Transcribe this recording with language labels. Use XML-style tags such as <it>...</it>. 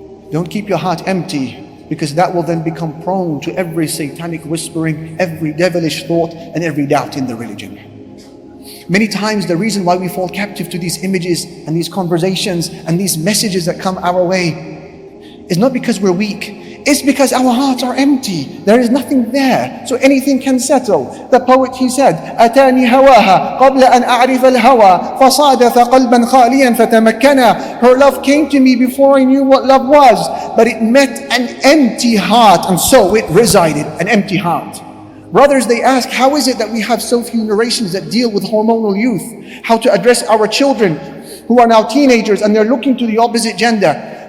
<en>Don't keep your heart empty, because that will then become prone to every satanic whispering, every devilish thought, and every doubt in the religion. Many times the reason why we fall captive to these images and these conversations and these messages that come our way is not because we're weak. It's because our hearts are empty. There is nothing there. So anything can settle. The poet, he said,</en> <ar>أتاني هواها قبل أن أعرف الهوى فصادف قلبا خاليا فتمكنا.</ar> <en>Her love came to me before I knew what love was, but it met an empty heart, and so it resided, an empty heart. Brothers, they ask, how is it that we have so few narrations that deal with hormonal youth? How to address our children who are now teenagers and they're looking to the opposite gender?</en>